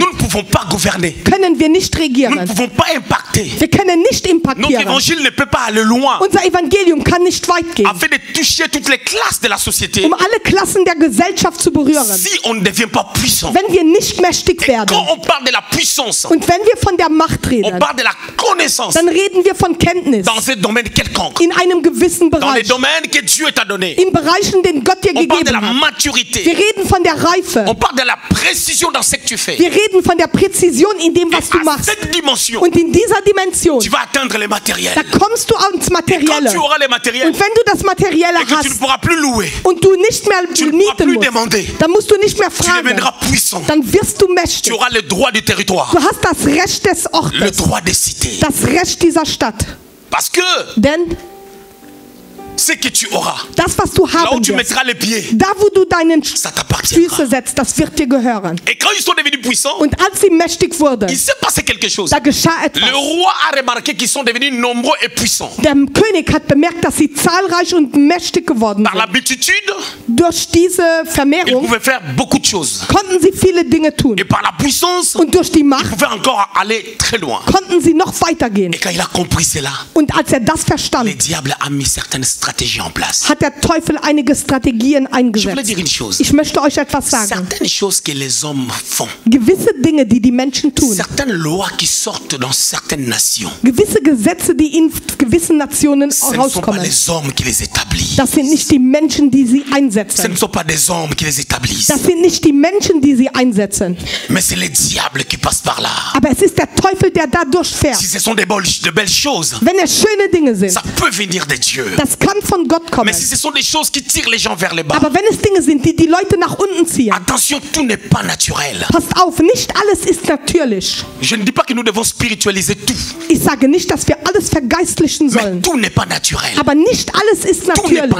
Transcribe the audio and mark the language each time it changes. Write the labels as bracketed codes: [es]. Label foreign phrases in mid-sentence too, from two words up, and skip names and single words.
[fr] nous ne pouvons pas gouverner. [de] können wir nicht [fr] Nous ne [de] regieren. [fr] pouvons pas impacter. [de] Wir können nicht [fr] Notre [de] impactieren. [fr] évangile ne peut pas aller loin [de] Unser Evangelium kann nicht weit gehen, [fr] afin de toucher toutes les classes de la société [de] um alle Klassen der Gesellschaft zu berühren, [fr] si on ne devient pas puissant. [de] wenn wir nicht mächtig [fr] Et [de] werden. [fr] quand on parle de la puissance, [de] Und wenn wir von der Macht [fr] on [de] reden, [fr] parle de la connaissance [de] dann reden wir von Kenntnis [fr] dans un domaine quelconque, [de] in einem gewissen [fr] dans les [de] Bereich, [fr] domaines que Dieu t'a donné. [de] in Bereichen, den Gott dir [fr] On parle de la [de] gegeben hat. Wir [fr] maturité. [de] reden von der Reife. [fr] On parle de la précision dans ce que tu fais. [de] Wir reden von der Präzision in dem, [fr] Et [de] was du [fr] à [de] machst. [fr] cette dimension, [de] Und in dieser Dimension, [fr] tu vas atteindre les matériels. [de] da kommst du ans [fr] Quand [de] Materielle. [fr] tu auras les matériels [de] Und wenn du das Materielle [fr] et que tu ne [de] hast [fr] pourras plus louer, [de] und du nicht mehr [fr] tu ne pourras [de] mieten [fr] plus [de] musst, [fr] demander, [de] dann musst du nicht mehr [fr] tu [de] fragen. [fr] deviendras puissant. [de] Dann wirst du [fr] Tu [de] mächtig. [fr] auras le droit du territoire, [de] Du hast das Recht des [fr] le [de] Ortes, [fr] droit des cités. [de] das Recht dieser Stadt. [fr] Parce que [de] Denn [fr] ce que tu auras, [de] das, was du [fr] là où [de] haben [fr] tu [de] wirst, [fr] mettras les pieds, [de] da wo du deinen [fr] ça t'appartiendra. [de] Füße setzt, das wird dir gehören. [fr] Et quand ils sont devenus puissants, [de] Und als sie mächtig wurden, [fr] il s'est passé quelque chose. [de] da geschah [fr] Le [de] etwas. [fr] roi a remarqué qu'ils sont devenus nombreux et puissants. [de] Der König hat bemerkt, dass sie zahlreich und mächtig geworden [fr] Par la [de] sind. [fr] multitude, [de] Durch diese [fr] ils [de] Vermehrung [fr] pouvaient faire beaucoup de choses. [de] konnten sie viele Dinge tun. [fr] Et par la puissance, [de] Und durch die [fr] ils [de] Macht [fr] pouvaient encore aller très loin. [de] konnten sie noch weitergehen. [fr] Et quand il a compris cela, [de] Und als er das verstand, [fr] le diable a mis certaines stratégies en place. [de] hat der Teufel einige Strategien [fr] Je voulais [de] eingesetzt. [fr] dire une chose. [de] Ich möchte euch etwas sagen. [fr] Certaines choses que les hommes font, [de] Gewisse Dinge, die die Menschen tun, [fr] certaines lois qui sortent dans certaines nations, [de] gewisse Gesetze, die in gewissen Nationen [fr] ce ne sont pas [de] rauskommen, [fr] les hommes qui les établissent. [de] das sind nicht die Menschen, die sie [fr] Ce [de] einsetzen. [fr] ne sont pas des hommes qui les établissent. [de] Das sind nicht die Menschen, die sie einsetzen. [fr] Mais c'est le diable qui passe par là. [de] Aber es ist der Teufel, der da durchfährt. [fr] Si ce sont de belles choses, [de] Wenn es schöne Dinge sind, [fr] ça peut venir de Dieu. [de] das kann kann von Gott kommen. [fr] Mais si ce sont des choses qui tirent les gens vers les bas, [de] Aber wenn es Dinge sind, die die Leute nach unten ziehen, [fr] attention, tout n'est pas naturel. [de] passt auf, nicht alles ist natürlich. [fr] Je ne dis pas que nous devons spiritualiser tout, [de] Ich sage nicht, dass wir alles vergeistlichen [fr] mais [de] sollen. [fr] tout n'est pas naturel. [de] Aber nicht alles ist [fr] Tout n'est [de] natürlich.